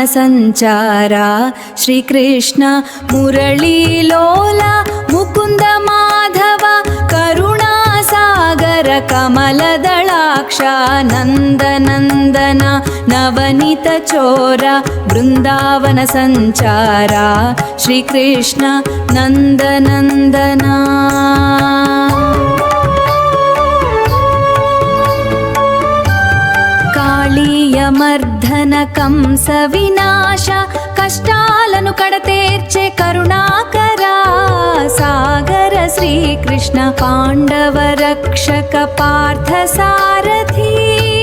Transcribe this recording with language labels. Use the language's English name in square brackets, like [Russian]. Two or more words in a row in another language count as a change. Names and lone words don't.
[Kannada] ಸಂಚಾರ ಶ್ರೀಕೃಷ್ಣ ಮುರಳೀಲೋಲ ಮುಕುಂದ ಮಾಧವ ಕರುಣಾಸಾಗರ ಕಮಲದಳಾಕ್ಷ ನಂದನಂದನ ನವನೀತ ಚೋರ ಬೃಂದಾವನ ಸಂಚಾರ ಶ್ರೀಕೃಷ್ಣ ನಂದನಂದನ. [Telugu] మర్ధన కంస వినాశ కష్టాలను కడతేర్చే కరుణాకర సాగర శ్రీకృష్ణ పాండవ రక్షక పార్థ సారథి